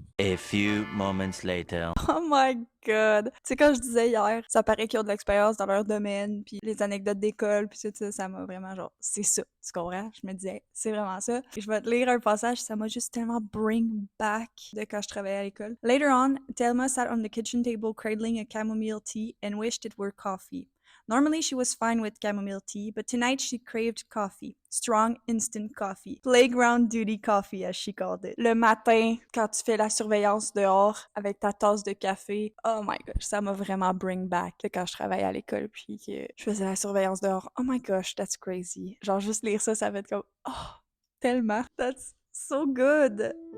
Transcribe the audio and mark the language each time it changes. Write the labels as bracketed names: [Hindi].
[English] A few moments later. Oh my god! [French] Tu sais, quand je disais hier, ça paraît qu'ils ont de l'expérience dans leur domaine, puis les anecdotes d'école, puis tout ça, ça m'a vraiment genre, c'est ça, tu comprends? Je me disais, c'est vraiment ça. Et je vais te lire un passage, ça m'a juste tellement [English] bring back [French] de quand je travaillais à l'école. [English] Later on, Thelma sat on the kitchen table cradling a chamomile tea and wished it were coffee. Normally she was fine with chamomile tea, but tonight she craved coffee. Strong instant coffee. Playground duty coffee, as she called it. [French] Le matin, quand tu fais la surveillance dehors avec ta tasse de café, [English] oh my gosh, [French] ça m'a vraiment [English] bring back [French] de quand je travaillais à l'école puis que je faisais la surveillance dehors. [English] Oh my gosh, that's crazy. [French] Genre juste lire ça, ça va être comme, oh, tellement. [English] That's so good.